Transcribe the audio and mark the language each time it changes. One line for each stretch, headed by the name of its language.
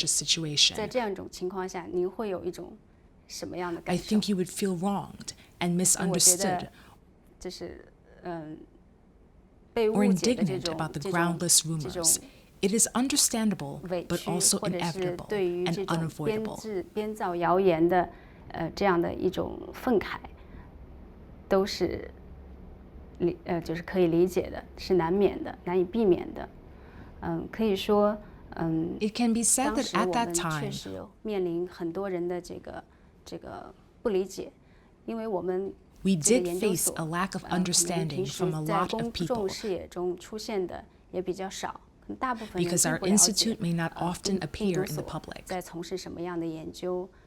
Chinese: 就是在这样一种情况下，您会有一种什么样的感受？
English: I think you would feel wronged and misunderstood.
Chinese: 就是
English: or indignant about the groundless rumors. It is understandable, but also inevitable and unavoidable.
Chinese: 编造谣言的这样的一种愤慨，都是就是可以理解的，是难免的，难以避免的。可以说
English: ，It can be said that at that time,
Chinese: 当时我们确实面临很多人的这个不理解，因为我们
English: We did face a lack of understanding from a lot of people because our institute may not often appear in the public.